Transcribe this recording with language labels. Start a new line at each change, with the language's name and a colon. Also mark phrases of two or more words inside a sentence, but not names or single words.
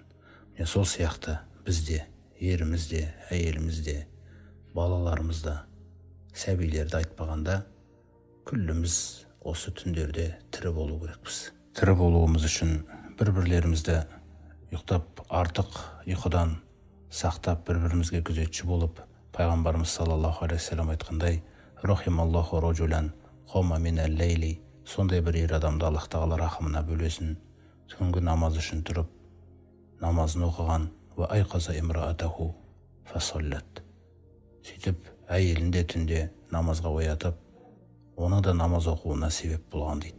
Kazakh: Сол сияқты бізде, ерімізде, әйелімізде, балаларымызда, сәбилерді айтпағанда, күлліміз осы түндерде тірі болу керекпіз. Тірі болуымыз үшін бір-бірлерімізді ұйықтап артық ұйқыдан сақтап, бір-бірімізге күзетші болып, пайғамбарымыз
Arabic: صلى الله عليه وسلم
Kazakh: айтқандай:
Arabic: "رحم الله رجلا قام من الليل",
Kazakh: сондай бір ер адамды Аллах Тағала рахымына бөлесін, түнгі намаз үшін тұрып, намазын оқыған,
Arabic: وأيقظ امرأته فصلت.
Kazakh: Сөйтіп, әйелінде түнде намазға оятып, оны да намаз оқуына себеп болған дейді.